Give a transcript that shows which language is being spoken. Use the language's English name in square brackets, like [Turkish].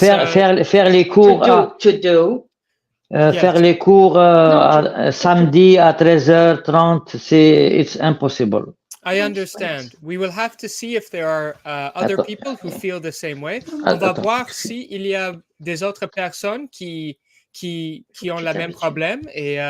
[French] faire les cours faire les cours samedi à 13h30, [English] it's impossible. I understand. We will have to see if there are other people who feel the same way. [French] On va voir si il y a des autres personnes qui ont le même problème, et